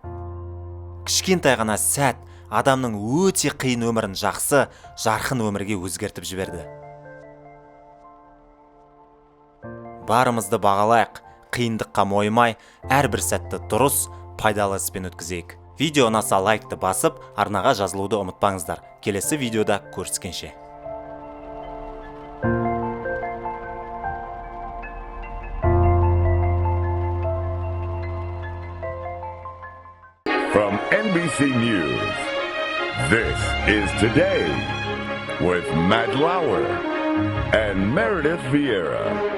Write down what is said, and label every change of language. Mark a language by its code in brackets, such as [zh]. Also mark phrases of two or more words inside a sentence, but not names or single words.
[kk] Кішкентай ғана сәт адамның өте қиын өмірін жақсы, жарқын өмірге өзгертіп жіберді. Барымызды бағалайық, қиындыққа мойымай, әрбір сәтті дұрыс, пайдалы іспен өткізейік. Видео ұнаса лайкты басып, арнаға жазылуды ұмытпаңыздар. Келесі видеода көріскенше. [en] From NBC News, this is Today with Matt Lauer and Meredith Vieira.